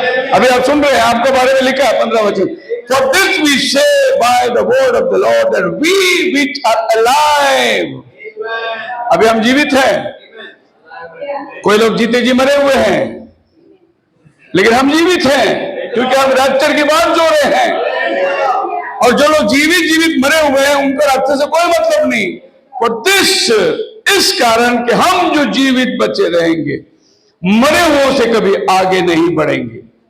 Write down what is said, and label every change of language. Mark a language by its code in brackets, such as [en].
[hi] अभी आप सुन रहे हैं, आपके बारे में लिखा है 15 वचन। [en] For this we say by the word of the Lord, that we which are alive, [hi] अभी हम जीवित हैं। कोई लोग जीते जी मरे हुए हैं, लेकिन हम जीवित हैं क्योंकि हम रैप्चर की बात जोड़े हैं। और जो लोग जीवित मरे हुए हैं उनका रैप्चर से कोई मतलब नहीं। [en] For this, [hi] इस कारण कि हम जो जीवित बचे रहेंगे, मरे हुओं से कभी आगे नहीं बढ़ेंगे।